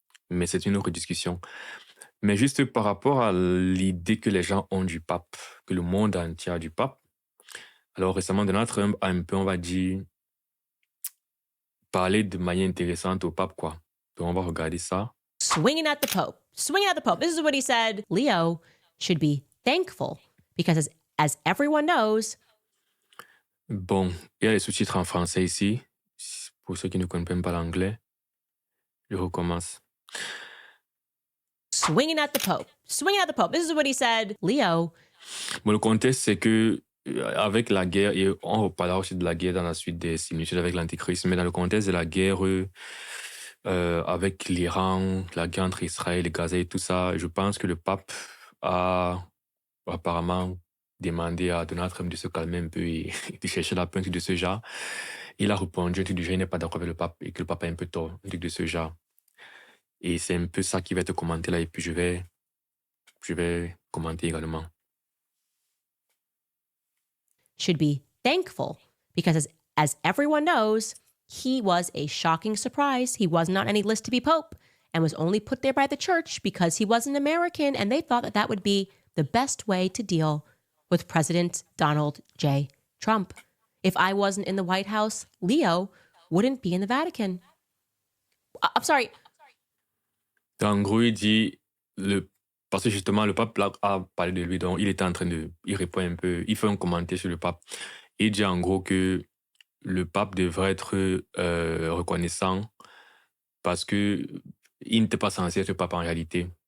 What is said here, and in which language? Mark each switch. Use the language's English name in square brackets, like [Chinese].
[French] Mais c'est une autre discussion. Mais juste par rapport à l'idée que les gens ont du pape, que le monde entier a du pape, alors récemment, Donald Trump a un peu, on va dire, parlé de manière intéressante au pape, quoi. Donc on va regarder ça. [English] Swinging at the Pope. Swinging at the Pope. This is what he said. Leo should be thankful because as everyone knows... [French] Bon, il y a les sous-titres en français ici. Pour ceux qui ne comprennent pas l'anglais, je recommence. [English] Swinging at the Pope. Swinging at the Pope. This is what he said. Leo. [French] Bon, le contexte, c'est que avec la guerre, et on reparlera aussi de la guerre dans la suite des similitudes avec l'Antéchrist, mais dans le contexte de la guerre avec l'Iran, la guerre entre Israël et Gaza et tout ça, je pense que le pape a apparemment demandé à Donald Trump de se calmer un peu et de chercher la pointe de ce genre. Il a répondu un truc du genre, il n'est pas d'accord avec le pape et que le pape a un peu tort, un truc de ce genre. Et c'est un peu ça qui va être commenté là, et puis je vais commenter également. [English] Should be thankful because as everyone knows, he was a shocking surprise. He wasn't on any list to be Pope and was only put there by the church because he was an American, and they thought that that would be the best way to deal with President Donald J. Trump. If I wasn't in the White House, Leo wouldn't be in the Vatican. I'm sorry. [French] En gros, il dit, parce que justement, le pape là, a parlé de lui, donc il était en train il répond un peu, il fait un commentaire sur le pape. Il dit en gros que le pape devrait être reconnaissant parce que il n'était pas censé être pape en réalité.